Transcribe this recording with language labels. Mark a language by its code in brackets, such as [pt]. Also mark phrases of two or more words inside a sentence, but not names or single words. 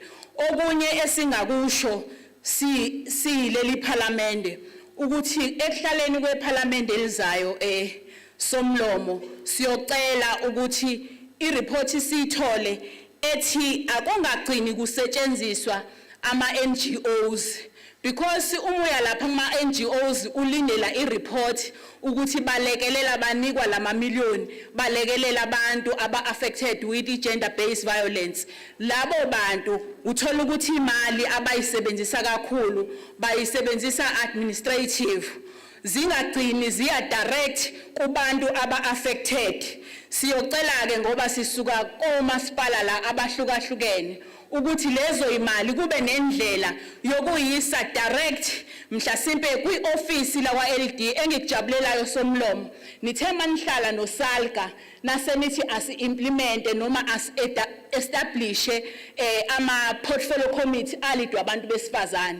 [zu] Okunye esingakusho sileli parliament ukuthi ekuhlaleni kweparliament elizayo somlomo siyocela ukuthi ireport sithole ethi akungagcini kusetshenziswa ama NGOs because umuya lapha ama NGOs ulindela ireport ukuthi balekelela banikwa lama million balekelela abantu aba [en] affected with gender based violence. [zu] Labo bantu uthola ukuthi imali abayisebenzisa kakhulu bayisebenzisa administrative zingagcini ziya direct kubantu aba affected. Siyocela ke ngoba sisuka komasipala la abahlukahlukene ukuthi lezo imali kube nendlela yokuyisa direct mhlasimpe kwi-office la kwa-LD engikujabulelayo somlomo nithe manihlala noSalga nasenithi asi-implemente noma establish ama- [en] portfolio committee [zu] alidwa abantu besifazane.